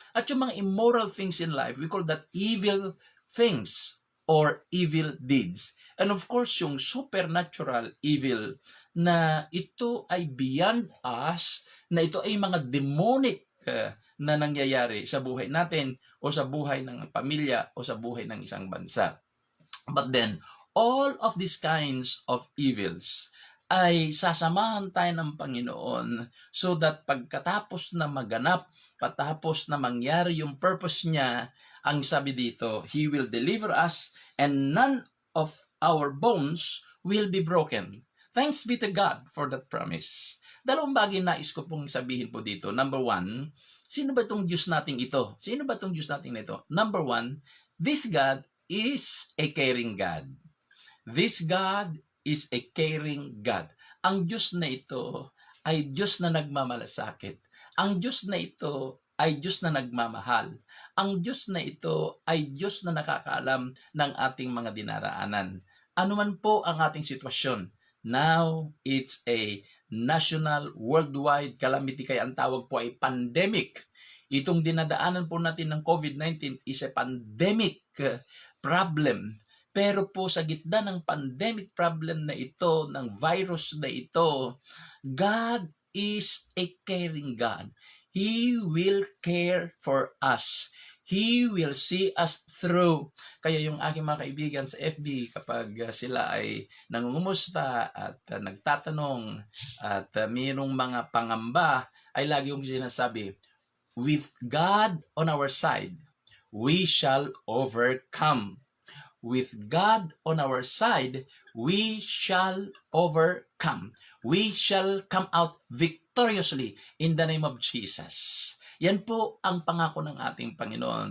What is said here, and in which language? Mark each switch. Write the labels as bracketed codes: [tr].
[tl] At yung mga [en] immoral things in life, we call that evil things or evil deeds. And of course, [tl] yung [en] supernatural evil [tl] na ito ay [en] beyond us, [tl] na ito ay mga demonic na nangyayari sa buhay natin o sa buhay ng pamilya o sa buhay ng isang bansa. [en] But then, all of these kinds of evils [tl] ay sasamahan tayo ng Panginoon [en] so that [tl] pagkatapos na maganap, patapos na mangyari yung [en] purpose [tl] niya, ang sabi dito, [en] He will deliver us and none of our bones will be broken. Thanks be to God for that promise. [tl] Dalawang bagay nais ko pong sabihin po dito. [en] Number one, [tl] sino ba itong Diyos nating ito? Sino ba itong Diyos nating ito? [en] Number one, this God is a caring God. This God is a caring God. [tl] Ang Diyos na ito ay Diyos na nagmamalasakit. Ang Diyos na ito ay Diyos na nagmamahal. Ang Diyos na ito ay Diyos na nakakaalam ng ating mga dinaraanan. Ano man po ang ating sitwasyon. [en] Now, it's a national, worldwide calamity. [tl] Kaya ang tawag po ay pandemic. Itong dinadaanan po natin ng COVID-19 [en] is a pandemic problem. [tl] Pero po sa gitna ng pandemic problem na ito, ng virus na ito, [en] God is a caring God. He will care for us. He will see us through. [tl] Kaya yung aking mga kaibigan sa FB, kapag sila ay nangungumusta at nagtatanong at mayroong mga pangamba, ay lagi yung sinasabi, [en] with God on our side, we shall overcome. With God on our side, we shall overcome. We shall come out victoriously in the name of Jesus. [tl] Yan po ang pangako ng ating Panginoon.